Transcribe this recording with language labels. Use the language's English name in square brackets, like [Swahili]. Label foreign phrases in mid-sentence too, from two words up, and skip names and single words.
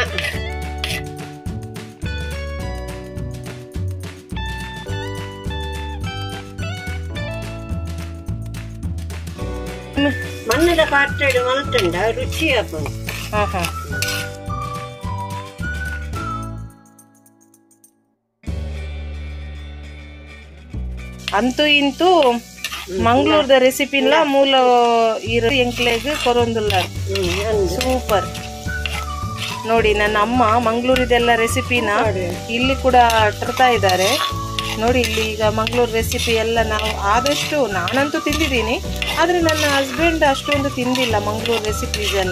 [Tulu] ಮಣ್ಣದ ಪಾತ್ರೆ ಮಲ್ತಂಡ ರುಚಿ ಹಾಕೋದು. ಅಂತೂ ಇಂತೂ ಮಂಗಳೂರದ ರೆಸಿಪಿಲ್ಲ ಮೂಲ ಎಂಕ್ಲೆಗ್ ಕೊರೊಂದುಲ್ಲ. [Kannada] ಸೂಪರ್ ನೋಡಿ. ನನ್ನ ಅಮ್ಮ ಮಂಗಳೂರಿದೆಲ್ಲ ರೆಸಿಪಿನ ಇಲ್ಲಿ ಕೂಡ ತರ್ತಾ ಇದ್ದಾರೆ ನೋಡಿ. ಇಲ್ಲಿ ಈಗ ಮಂಗಳೂರು ರೆಸಿಪಿ ಎಲ್ಲ ನಾವು ಆದಷ್ಟು, ನಾನಂತೂ ತಿಂದಿದ್ದೀನಿ, ಆದರೆ ನನ್ನ ಹಸ್ಬೆಂಡ್ ಅಷ್ಟೊಂದು ತಿಂದಿಲ್ಲ ಮಂಗಳೂರು ರೆಸಿಪೀಸ್ ಎಲ್ಲ.